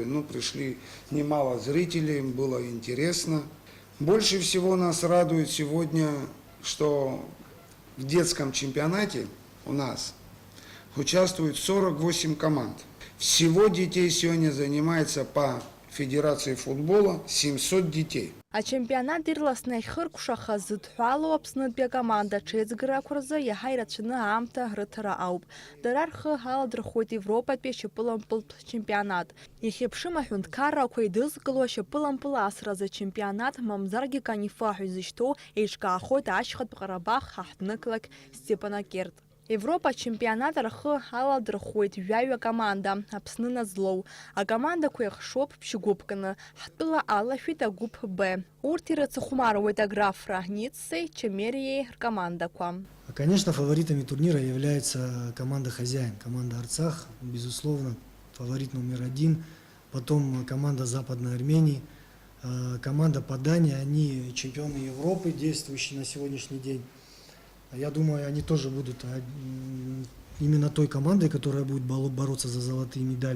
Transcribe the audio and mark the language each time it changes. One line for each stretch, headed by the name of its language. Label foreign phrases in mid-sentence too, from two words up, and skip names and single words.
Russian: Ну, пришли немало зрителей, было интересно. Больше всего нас радует сегодня, что в детском чемпионате у нас участвует 48 команд. Всего детей сегодня занимается по Федерации футбола 700 детей.
Abkhazian: Ачемпионат ирласны ахьхыркәшахаз зыдҳәалоу Аԥснытәи акоманда аҽеиҵгарақәа рзы иаҳа ирацәаны аамҭа рыҭара ауп. Дара рхы аладырхәуеит Европатәи ашьапылампылтә чемпионат. Ихьыԥшым аҳәынҭқаррақәа идызкыло ашьапылампыл асразы ачемпионат мамзаргьы канифа ҳәа изышьҭоу еиҿкаахоит ашьхатә Ҟарабах аҳҭнықалақь Степанакерт. Европа чемпионат рхы аладырхәуеит жәаҩа команда Аԥсны назлоу. Акомандақәа еихшоуп ԥшьгәыпканы. Ҳтәыла алашәит агәыԥ Б. Урҭ ирыцхәмаруеит аграфра Ниццеи Чемериеи ркомандақәа.
Russian: Конечно, фаворитами турнира является команда «Хозяин», команда «Арцах», безусловно, фаворит номер 1. Потом команда Западной Армении, команда Падани, они чемпионы Европы, действующие на сегодняшний день. Я думаю, они тоже будут именно той командой, которая будет бороться за золотые медали.